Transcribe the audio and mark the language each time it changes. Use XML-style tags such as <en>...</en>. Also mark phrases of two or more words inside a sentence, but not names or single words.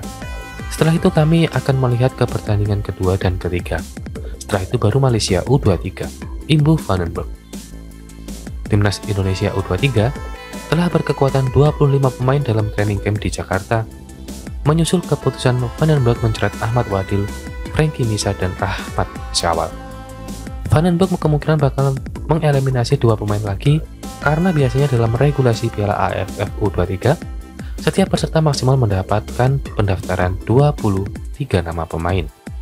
<id>Setelah itu kami akan melihat ke pertandingan kedua dan ketiga. Setelah itu baru Malaysia U23, imbuh Van den Berg. Timnas Indonesia U23 telah berkekuatan 25 pemain dalam</id> <en>training camp</en> <id>di Jakarta, menyusul keputusan Van den Berg mencerat Ahmad Wadil, Frankie Nisa, dan Rahmat Syawal. Van den Berg kemungkinan bakal mengeliminasi 2 pemain lagi karena biasanya dalam regulasi Piala AFF U23 setiap peserta maksimal mendapatkan pendaftaran 23 nama pemain.</id>